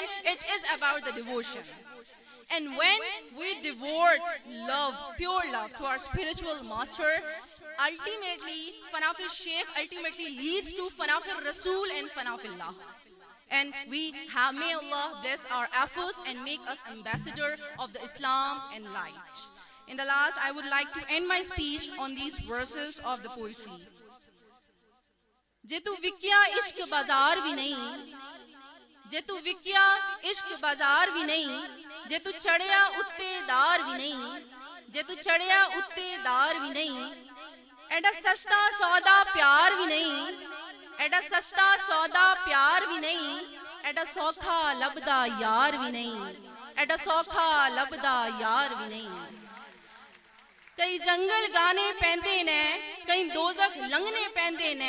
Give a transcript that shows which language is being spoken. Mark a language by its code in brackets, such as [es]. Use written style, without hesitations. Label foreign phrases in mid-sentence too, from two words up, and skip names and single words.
[en] It is about the devotion. And when we devote love, pure love to our spiritual master, ultimately, [ar] فنا في الشيخ [en] ultimately leads to [ar] فنا في الرسول [en] and Fanafillah. And may Allah bless our efforts and make us ambassador of the Islam and light. In the last, I would like to end my speech on these verses of the poetry. [pa] ਜੇ ਤੂੰ ਵਿਕਿਆ ਇਸ਼ਕ ਬਜ਼ਾਰ ਵੀ ਨਹੀਂ, ਜੇ ਤੂੰ ਵਿਕਿਆ ਇਸ਼ਕ ਬਜ਼ਾਰ ਵੀ ਨਹੀਂ, ਜੇ ਤੂੰ ਚੜ੍ਹਿਆ ਉੱਤੇ ਦਾਰ ਵੀ ਨਹੀਂ, ਜੇ ਤੂੰ ਚੜ੍ਹਿਆ ਉੱਤੇ ਦਾਰ ਵੀ ਨਹੀਂ, ਐਂਡ ਏ ਸਸਤਾ ਸੌਦਾ ਪਿਆਰ ਵੀ ਨਹੀਂ, ਐਡਾ ਸਸਤਾ ਸੌਦਾ ਪਿਆਰ ਵੀ ਨਹੀਂ, ਐਡਾ ਸੌਖਾ ਲੱਭਦਾ ਯਾਰ ਵੀ ਨਹੀਂ, ਐਡਾ ਸੌਖਾ ਲੱਭਦਾ ਯਾਰ ਵੀ ਨਹੀਂ। ਕਈ ਜੰਗਲ ਗਾਣੇ ਪੈਂਦੇ ਨੇ, ਕਈ ਦੋਜ਼ਖ ਲੰਘਣੇ ਪੈਂਦੇ ਨੇ।